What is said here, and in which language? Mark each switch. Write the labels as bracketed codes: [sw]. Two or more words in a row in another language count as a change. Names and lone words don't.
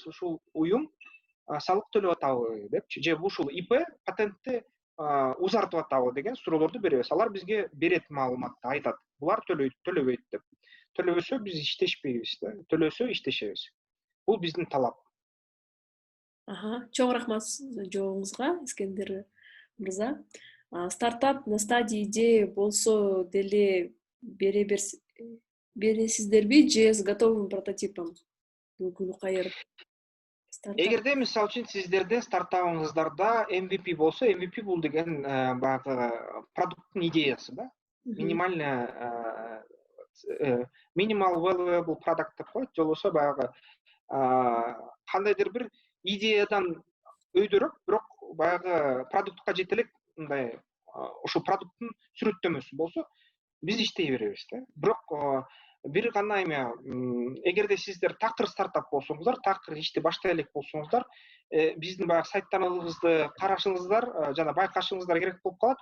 [ky] Ушул уюм салык төлөп атабы депчи, же ушул ИП патентти узартып атабы деген суроолорду беребиз. Алар бизге берет маалыматты, айтат. Булар төлөбөйт деп. Төлөбөсө биз иштешпейбиз да. Төлөсө иштешебиз. Бул биздин талап. Чоң рахмат жообуңузга, Искендер мырза. [ru] Стартап на стадии идеи [ky] болсо деле бересиздерби же [ru] с готовым прототипом? [ky] Күнү кайыр. Эгерде мисалы үчүн сиздерде стартабыңыздарда MVP болсо, MVP бул деген баягы продукттун идеясы да. [en] Minimal valuable product [ky] деп коет, же болбосо баягы кандайдыр бир идеядан өйдөрөк, бирок баягы продуктка жете элек мындай ошол продукттун сүрөттөмөсү болсо, биз иштей беребиз да. Бирок бир гана эме, эгерде сиздер такыр стартап болсоңуздар, такыр ишти баштай элек болсоңуздар, биздин баягы сайттарыбызды карашыңыздар, жана байкашыңыздар керек болуп калат.